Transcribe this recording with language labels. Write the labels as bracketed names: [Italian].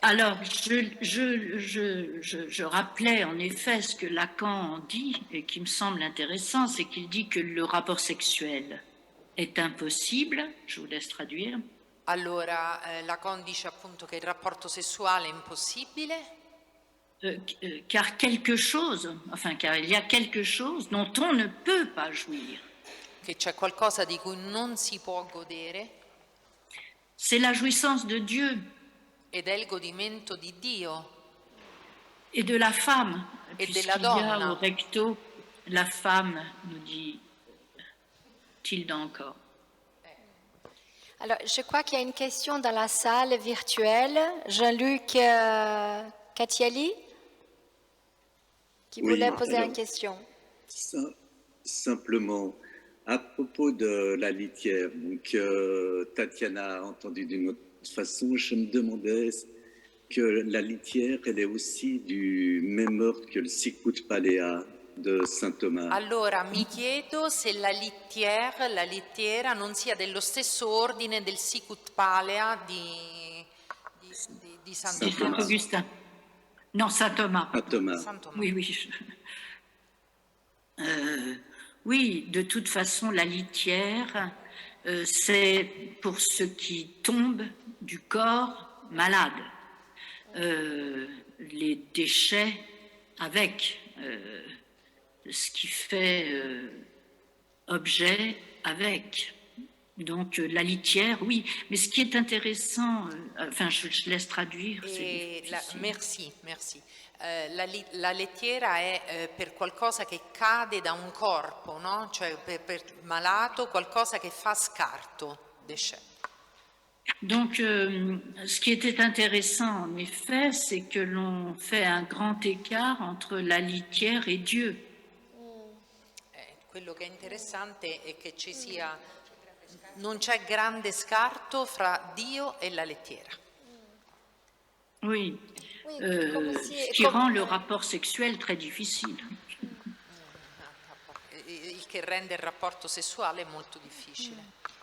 [French] Alors, je rappelais en effet ce que Lacan dit et qui me semble intéressant, c'est qu'il dit que le rapport sexuel est impossible. Je vous laisse traduire. [Italian] Allora, Lacan dice appunto che il rapporto sessuale è impossibile. [French] Car il y a quelque chose dont on ne peut pas jouir. [Italian] Che c'è qualcosa di cui non si può godere. [French] C'est la jouissance de Dieu. [Italian] Ed è il godimento di Dio. [French] Et de la femme. [Italian] E della donna. [French] Y a au recto, la femme, nous dit Tilde encore. Alors, je crois qu'il y a une question dans la salle virtuelle. Jean-Luc Cattiali, qui voulait poser une question. Simplement, à propos de la litière, donc Tatiana a entendu d'une autre façon, je me demandais que la litière, elle est aussi du même ordre que le Sicut Palea de Saint Thomas. [Italian] Allora, mi chiedo se la littiera non sia dello stesso ordine del Sicut Palea di Saint Thomas. [French] Saint-Augustin. Non, Saint Thomas. Saint Thomas. Oui, oui. Oui, de toute façon, la litière, c'est pour ceux qui tombent du corps malade. Les déchets avec ce qui fait objet avec. Donc la litière, oui. Mais ce qui est intéressant, enfin je laisse traduire. Merci. [Italian] La lettiera è per qualcosa che cade da un corpo, no? Cioè per malato, qualcosa che fa scarto, déchet. [French] Donc, ce qui était intéressant, en effet, c'est que l'on fait un grand écart entre la litière et Dieu. [Italian] Quello che è interessante è che non c'è grande scarto fra Dio e la lettiera. [French] Oui, ce qui rend le rapport sexuel très difficile. [Italian] Il che rende il rapporto sessuale molto difficile.